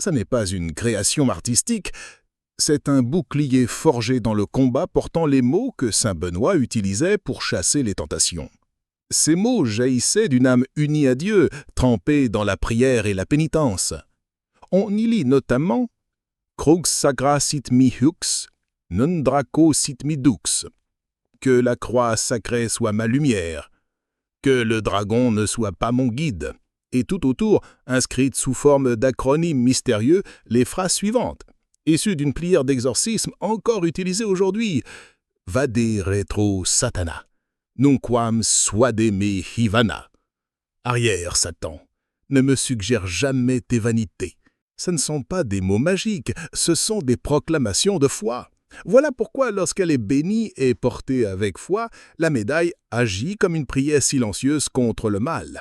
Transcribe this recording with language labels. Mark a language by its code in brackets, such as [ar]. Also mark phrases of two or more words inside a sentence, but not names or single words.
[fr] Ça n'est pas une création artistique, c'est un bouclier forgé dans le combat portant les mots que saint Benoît utilisait pour chasser les tentations. Ces mots jaillissaient d'une âme unie à Dieu, trempée dans la prière et la pénitence. On y lit notamment « [la] Crux sacra sit mi hux, non draco sit mi dux [fr] » que la croix sacrée soit ma lumière, que le dragon ne soit pas mon guide, et tout autour, inscrites sous forme d'acronymes mystérieux, les phrases suivantes, issues d'une prière d'exorcisme encore utilisée aujourd'hui. « [la] Vade retro satana, nunquam suade me hivana [fr] » Arrière, Satan, ne me suggère jamais tes vanités. Ce ne sont pas des mots magiques, ce sont des proclamations de foi. Voilà pourquoi, lorsqu'elle est bénie et portée avec foi, la médaille agit comme une prière silencieuse contre le mal.